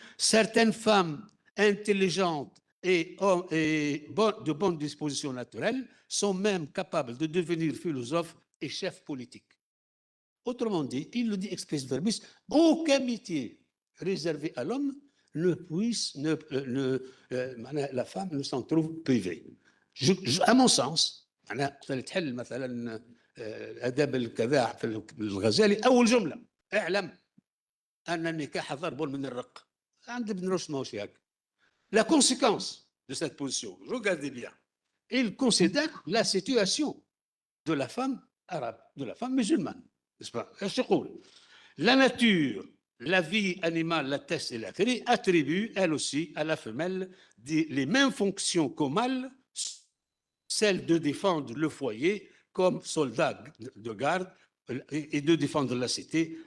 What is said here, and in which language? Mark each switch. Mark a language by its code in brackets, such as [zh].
[fr] Certaines femmes intelligentes et de bonnes dispositions naturelles sont même capables de devenir philosophes et chefs politiques. Autrement dit, il le dit [la] express verbis, [fr] aucun métier réservé à l'homme ne puisse, la femme ne s'en trouve privée. À mon sens [ar] أنا تحل مثلا أدب الكذا في الغزالي أول جملة اعلم أن النكاح ضرب من الرق. عند ابن رشد ماهوش هكا. [fr] La conséquence de cette position, regardez bien, il considère la situation de la femme arabe, de la femme musulmane, n'est-ce pas? La nature, la vie animale, la teste et la crie attribuent, elle aussi, à la femelle les mêmes fonctions qu'au mâle, celle de défendre le foyer comme soldat de garde et de défendre la cité.